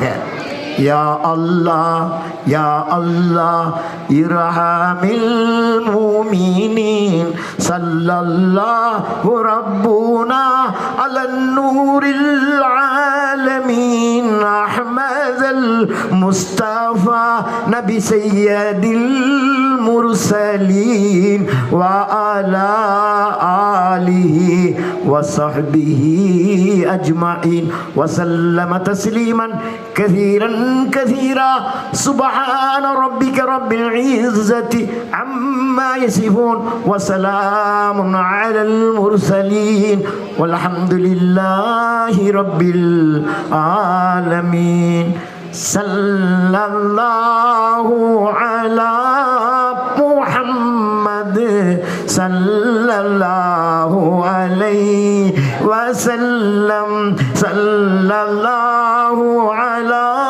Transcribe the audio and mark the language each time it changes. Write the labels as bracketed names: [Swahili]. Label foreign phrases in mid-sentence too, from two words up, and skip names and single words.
[Arabic] يا الله، يا الله، ارحم المؤمنين صلى الله ربنا على نور العالمين أحمد المصطفى نبي سيد المرسلين وعلى آله وصحبه أجمعين وسلم تسليما كثيرا كثيرا سبحان ربك رب العزة عما يصفون وسلام على المرسلين والحمد لله رب العالمين صلى الله على محمد صلى الله عليه وسلم صلى الله على